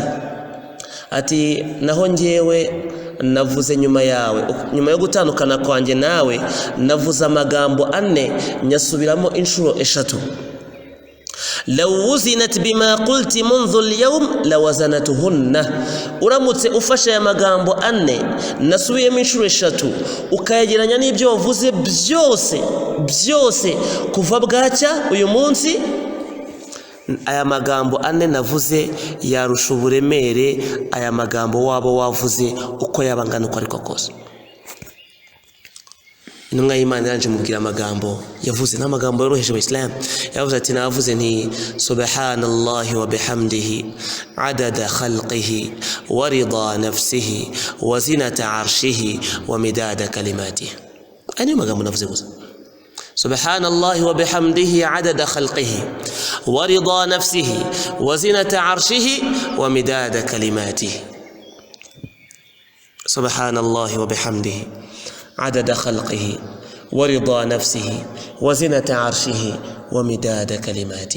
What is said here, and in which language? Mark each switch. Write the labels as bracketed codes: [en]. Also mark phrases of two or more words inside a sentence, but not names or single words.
[rw] Ati naho njyewe navuze nyuma yawe, nyuma yo gutandukana kwanjye nawe navuze amagambo 4 nyasubiramo inshuro 3. [ar] لو وزنت بما قلت منذ اليوم لوزنتهن [rw] uramutse ufashe aya magambo ane nasubiyemo inshuro 3 ukayegeranya n'ibyo wavuze byose kuva bwacya uyu munsi aya magambo ane navuze yarusha uburemere aya magambo wabo wavuze uko yabangana uko ariko kose. Intumwa y'Imana yanje mubwira amagambo yavuze n'amagambo yoroheje abayisilamu yavuze ati navuze nti [ar] سبحان الله وبحمده عدد خلقه ورضا نفسه وزنة عرشه ومداد كلماته. [rw] Ani magambo navuze gusa [ar] سبحان الله وبحمده عدد خلقه ورضا نفسه وزنة عرشه ومداد كلماته. سبحان الله وبحمده عدد خلقه ورضا نفسه وزنة عرشه ومداد كلماته.